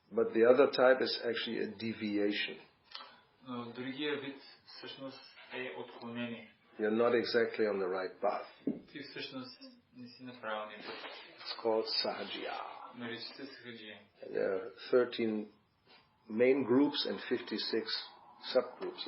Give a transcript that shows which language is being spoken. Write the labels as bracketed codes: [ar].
[en] But the other type is actually a deviation. [bg] Но другия вид всъщност е отклонение. [en] You're not exactly on the right path. [bg] Ти всъщност не си на правилния път. [en] It's called sahajya. [bg] Нарича се сахаджия. [en] There are 13 main groups and 56 subgroups.